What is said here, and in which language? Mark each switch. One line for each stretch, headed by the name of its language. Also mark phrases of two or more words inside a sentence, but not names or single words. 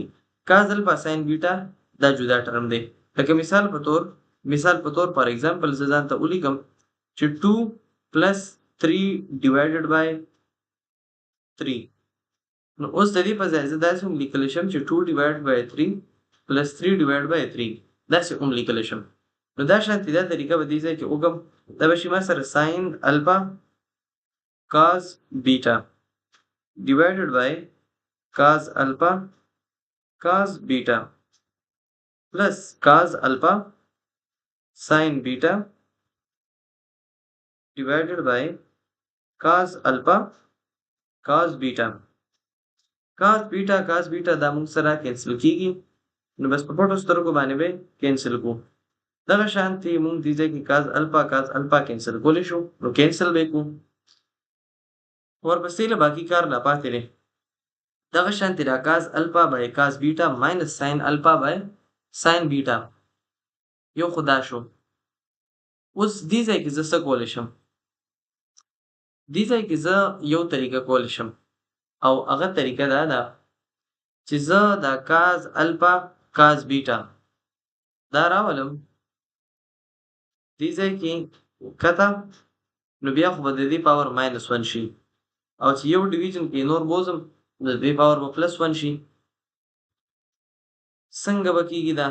English: cos alpha sin beta
Pashto: دا جدا ټرم دی. لکه مثال په طور
English: for example
Pashto: زه ځان ته ولیکم چې 2 + 3
English: divided by
Pashto: 3 نو اوس د دې په ځای زه داسې هم لیکلی شم چې 2
English: divide by 3 plus 3 divide by 3
Pashto: داسې هم لیکلی شم. نو دا شانتې دا طریقه به دې ځای کې وکړم. دا به شي ما سره
English: sin alpha cos beta divided by cos alpha cos beta plus cos alpha sin beta divided by cos alpha cos beta
Pashto: دا موږ سره کینسل کیږي. نو بس په پټو سترګو باندې به کینسل کو. دغه شانتي موږ دې ځای کې
English: cos alpha
Pashto: کینسل کولی شو. نو کینسل به کو. ورپسې له باقي کار لا پاتې دی. دغه شانتي را
English: cos alpha by cos beta minus sin alpha by sin beta
Pashto: یو خدا شو. اوس دې ځای کې زه څه کولی شم؟ دې ځای کې زه یو طریقه کولی شم او هغه طریقه دا ده چې زه دا
English: cos alpha cos beta
Pashto: دا راولم دې ځای کې کته نو بیا خو به د دې
English: power minus 1
Pashto: شي او چې یو ډیویژن کې نور بوزم د دې پاور به پلس 1 شي. څنګه به کېږي دا؟